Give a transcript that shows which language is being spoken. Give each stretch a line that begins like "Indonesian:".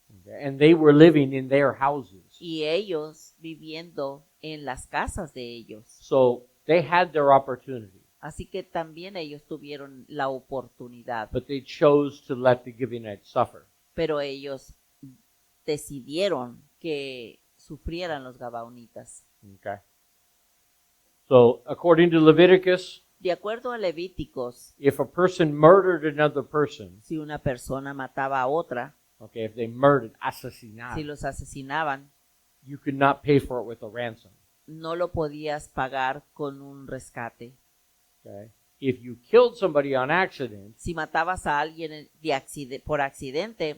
English: okay, and they were living in their houses.
Spanish: y ellos viviendo en las casas de ellos.
English: So they had their opportunity,
Spanish: Así que también ellos tuvieron la oportunidad,
English: but they chose to let the Gibeonites suffer.
Spanish: pero ellos decidieron que sufrieran los gabaonitas.
English: Okay? So according to Leviticus,
Spanish: De acuerdo a Levíticos,
English: if a person murdered another person,
Spanish: si una persona mataba a otra,
English: okay, if they murdered,
Spanish: si asesinaron, los asesinaban,
English: you could not pay for it with a ransom.
Spanish: no lo podías pagar con un rescate.
English: Okay? If you killed somebody on accident,
Spanish: Si matabas a alguien por accidente,